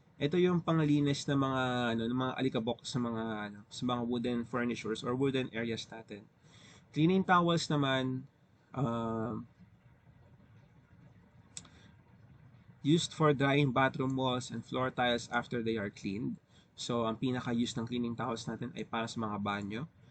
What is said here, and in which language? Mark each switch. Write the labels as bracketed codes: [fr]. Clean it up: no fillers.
[tl] Ito yung panglinis ng mga ng mga alikabok sa mga wooden furnitures or wooden areas natin. [en] Cleaning towels naman, used for drying bathroom walls and floor tiles after they are cleaned. [tl] So, ang pinaka-use ng cleaning towels natin ay para sa mga banyo.